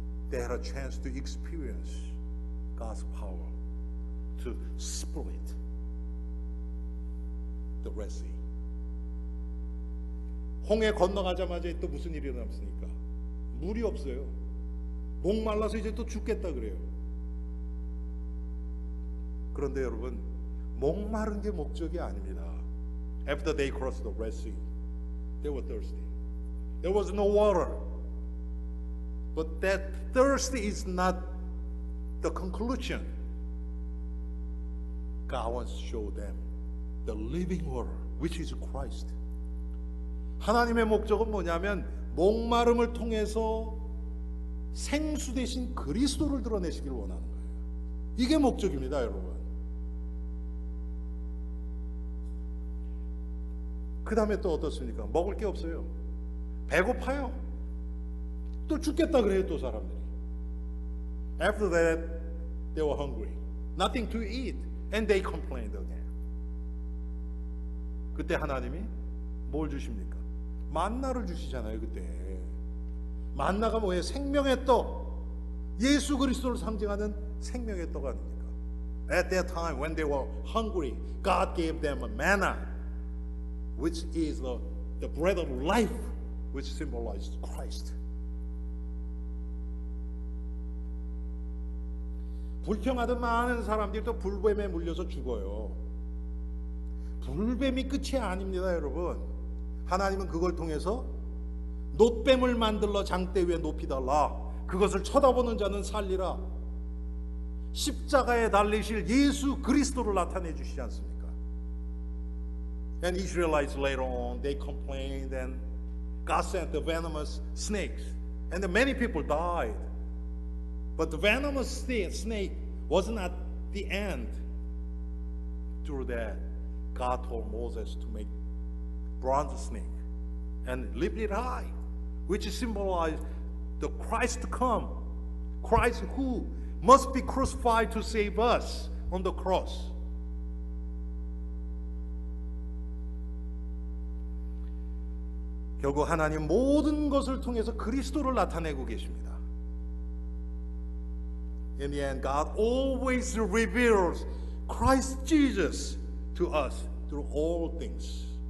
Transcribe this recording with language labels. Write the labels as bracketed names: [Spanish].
[English] They had a chance to experience God's power to split the Red Sea. [Korean] 홍해 건너가자마자 또 무슨 일이 일어났습니까? 물이 없어요. 목말라서 이제 또 죽겠다 그래요. 그런데 여러분 목마른 게 목적이 아닙니다. [English] After they crossed the Red Sea, they were thirsty. There was no water. But that thirst is not the conclusion. God wants to show them the living water, which is Christ. [Korean] 하나님의 목적은 뭐냐면 목마름을 통해서 생수 대신 그리스도를 드러내시길 원하는 거예요. 이게 목적입니다, 여러분. 그 다음에 또 어떻습니까? 먹을 게 없어요. 배고파요. 또 죽겠다 그래요, 또 사람들이. [English] After that, they were hungry. Nothing to eat. And they complained again. [Korean] 그때 하나님이 뭘 주십니까? 만나를 주시잖아요, 그때. 만나가 뭐예요? 생명의 떡. 예수 그리스도를 상징하는 생명의 떡 아닙니까? [English] At that time when they were hungry, God gave them a manna, which is the bread of life, which symbolized Christ. [Korean] 불평하던 많은 사람들이 또 불뱀에 물려서 죽어요. 불뱀이 끝이 아닙니다, 여러분. 하나님은 그걸 통해서 놋뱀을 만들러 장대 위에 높이달라. 그것을 쳐다보는 자는 살리라. 십자가에 달리실 예수 그리스도를 나타내 주시지 않습니까? [English] And Israelites later on they complained and God sent the venomous snakes and many people died. But the venomous snake was not the end. Through that, God told Moses to make bronze snake and lift it high, which symbolized the Christ to come, Christ who must be crucified to save us on the cross. [Korean] 결국 하나님 모든 것을 통해서 그리스도를 나타내고 계십니다. [English] In the end, God always reveals Christ Jesus to us through all things.